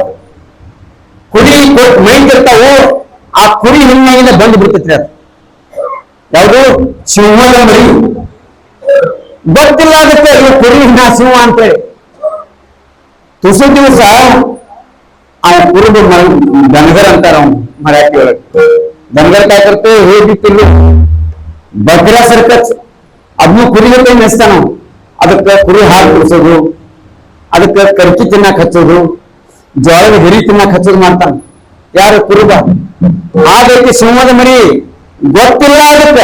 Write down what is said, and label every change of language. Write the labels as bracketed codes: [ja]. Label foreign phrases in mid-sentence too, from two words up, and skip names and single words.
[kn] ಕುರಿ ಮೈತಿರ್ತಾವು, ಆ ಕುರಿ ಹಿಂಗಿಂದ ಬಂದು ಬಿಡ್ತೈತ್ರಿ. ಅದು ಯಾವುದು ಸಿಂಹದ ಮರಿ ಗೊತ್ತಿಲ್ಲ ಅದಕ್ಕೆ ಕುರಿ ಸಿಂಹ ಅಂತೇಳಿ. ತುಸು ದಿವಸ ಆ ಕುರುಬ ದನಗರ್ ಅಂತಾರ ಅವ್ನು ಮರಾಠಿ ಒಳಗೆ. ದನಗರ್ [mr] काय करतो हे बी पिल्लू [kn] ಬಕ್ರಾಸರ್ಕಚ್ ಅದನ್ನು ಕುರಿ ಜೊತೆ ಮೆಸ್ತಾನ. ಅದಕ್ಕೆ ಕುರಿ ಹಾಲು ಕುಡಿಸೋದು, ಅದಕ್ಕೆ ಕರ್ಕಿ ತಿನ್ನಕ್ ಹಚ್ಚೋದು, ಜೋಳದ ಹಿರಿ ತಿನ್ನಕ್ ಹಚ್ಚೋದು ಮಾಡ್ತಾನ ಯಾರು ಕುರುಬ. ಹಾಗಾಗಿ ಸಿಂಹದ ಮರಿ ಗೊತ್ತಿಲ್ಲ ಅದಕ್ಕೆ.